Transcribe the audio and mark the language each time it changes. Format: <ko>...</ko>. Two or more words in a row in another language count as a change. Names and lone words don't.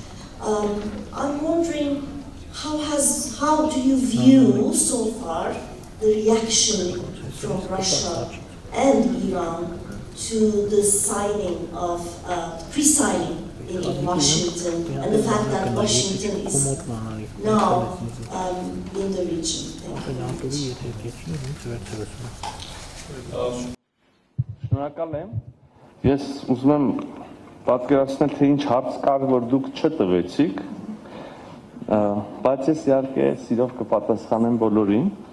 <en>I'm wondering, how do you view so far the reaction from Russia and Iran to the signing of pre-signing in Washington and the fact that Washington is now in the region?</en> <hy>Շնորհակալ եմ։ Ես ուզում եմ պատկերացնել, թե ինչ հարց կար, որ դուք չտվեցիք, բայց ես իհարկե սիրով կպատասխանեմ բոլորին։</hy>